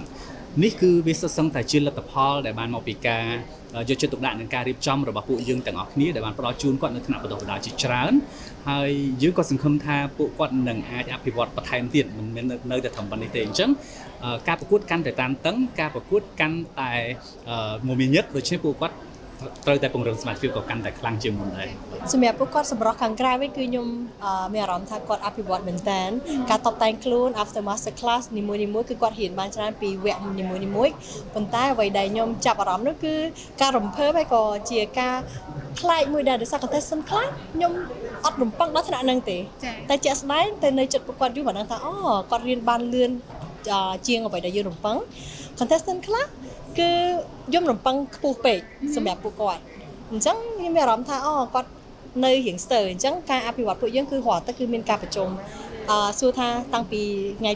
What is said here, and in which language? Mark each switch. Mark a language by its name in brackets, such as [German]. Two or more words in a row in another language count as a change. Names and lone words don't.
[Khmer] នេះគឺវាសុទ្ធសឹងតែជាលទ្ធផលដែលបានមកពីការយកចិត្តទុកដាក់នឹងការរៀបចំរបស់ពួកយើងទាំងអស់គ្នាដែលបានផ្ដល់ជូនគាត់នៅថ្នាក់បណ្ដុះបណ្ដាលជាច្រើនហើយយើងក៏សង្ឃឹមថាពួកគាត់នឹងអាចអភិវឌ្ឍបន្ថែមទៀតមិនមែននៅតែត្រឹមប៉ុណ្្នេះទេអញ្ចឹងការប្រកួតកាន់តែតានតឹងការប្រកួតកាន់តែមមាញឹកដូច្នេះពួកគាត់ត្រូវតែពង្រឹងសមត្ថភាពក៏កាន់តែខ្លាំងជាងមុនដែរ សម្រាប់ពួកគាត់សម្រស់ខាងក្រៅវិញគឺខ្ញុំមានអារម្មណ៍ថាគាត់អភិវឌ្ឍមែនតើការតបតែងខ្លួន [English] after master class [Khmer] នីមួយៗគឺគាត់រៀនបានច្រើនពីវគ្គនីមួយៗប៉ុន្តែអ្វីដែលខ្ញុំចាប់អារម្មណ៍នោះគឺការរំភើបហើយក៏ជាការខ្លាចមួយដែរដោយសារ contestant ខ្លះខ្ញុំអត់រំពឹងដល់ថ្នាក់ហ្នឹងទេតែជាក់ស្ដែងទៅនៅ ចិត្តពួកគាត់យូរបានដឹងថាអូគាត់រៀនបានលឿនជាងអ្វីដែលយើងរំពឹង contestant ខ្លះគឺខ្ញុំរំពឹងខ្ពស់ពេកសម្រាប់ពួកគាត់អញ្ចឹងខ្ញុំមានអារម្មណ៍ថាអូគាត់នៅរៀងស្ទើរអញ្ចឹងការអភិវឌ្ឍពួកយើងគឺរាល់តែគឺមានការប្រជុំសួរថាតាំងពីថ្ងៃ